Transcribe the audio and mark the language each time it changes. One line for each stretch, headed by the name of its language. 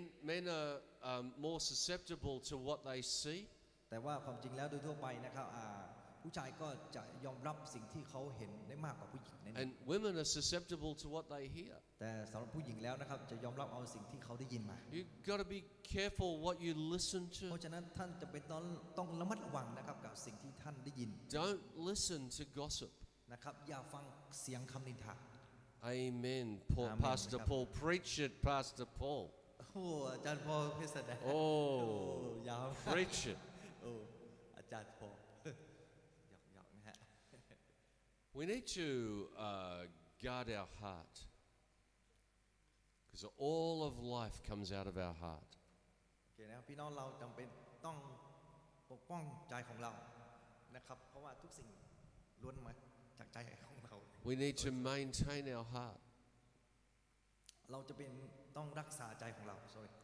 English: Men are more susceptible to what they see.
Thai: แต่ว่าความจริงแล้วโดยทั่วไปนะครับผู้ชายก็จะยอมรับสิ่งที่เขาเห็นได้มากกว่าผู้หญิงนั่นเอง
English: And women are susceptible to what they hear.
Thai: แต่สำหรับผู้หญิงแล้วนะครับจะยอมรับเอาสิ่งที่เขาได้ยินมา
English: You've got to be careful what you listen
Thai: เพ
English: to.
Thai: ราะฉะนั้นท่านจะเป็นต้องระมัดระวังนะครับกับสิ่งที่ท่านได้ยิน
English: Don't listen to gossip.
Thai: นะครับอย่าฟังเสียงคำนินทา
English: Amen. Amen. Pastor Paul, preach it, Pastor Paul.
Thai: โอ้อาจารย์พอพิสดาร โอ้ ยาว
English: Preach it.
Thai: โอ้อาจารย์พอหยอกนะฮะ
English: We need to guard our heart because all of life comes out of our heart.
Thai: โอเคนะครับพี่น้องเราจำเป็นต้องปกป้องใจของเรานะครับเพราะว่าทุกสิ่งล้วนมาจากใจของเรา
English: We need to maintain our heart.
Thai: เราจะเป็นต้องรักษาใจของเรา
English: sorry